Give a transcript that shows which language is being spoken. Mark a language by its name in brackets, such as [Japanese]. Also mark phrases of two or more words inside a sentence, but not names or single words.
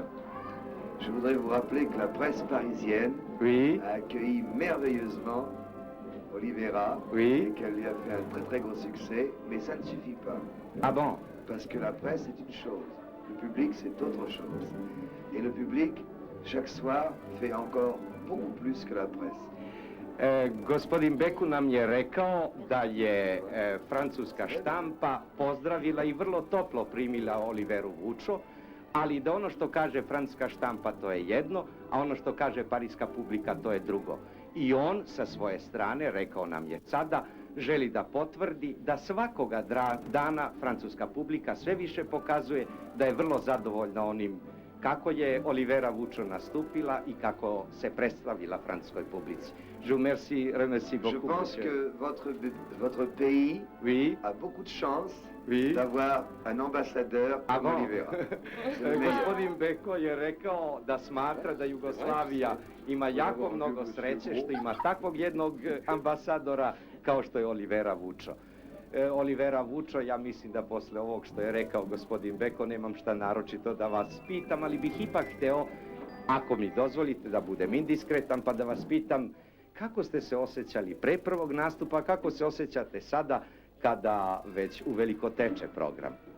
[French] Je voudrais vous rappeler que la presse parisienne a accueilli merveilleusement Olivera et qu'elle lui a fait un très très gros succès, mais ça ne suffit pas. Ah bon? Parce que la presse est une chose, le public c'est autre chose. Et le public, chaque soir, fait encore beaucoup plus que la presse. [Serbian] Gospodin Beku nam je rekao da je francuska štampa pozdravila i vrlo toplo primila Oliveru Vučo, ali da ono što kaže francuska štampa to je jedno, a ono što kaže parijska publika to je drugo. I on sa svoje strane, rekao nam je sada, želi da potvrdi da svakoga dana francuska publika sve više pokazuje da je vrlo zadovoljna onim kako je Olivera Vučo nastupila i kako se predstavila francuskoj publici. [French] Je vous remercie beaucoup. Je pense que votre pays a beaucoup de chance d'avoir un ambassadeur comme Olivera. [Serbian] Gospodin Beko je rekao da smatra da Jugoslavija ima jako mnogo sreće što ima takvog jednog ambasadora kao što je Olivera Vučo. Olivera Vučo, ja mislim da posle ovog što je rekao gospodin Beko nemam šta naročito da vas pitam, ali bih ipak hteo, ako mi dozvolite da budem indiskretan, pa da vas pitam kako ste se osjećali pre prvog nastupa, kako se osjećate sada kada već uveliko teče program?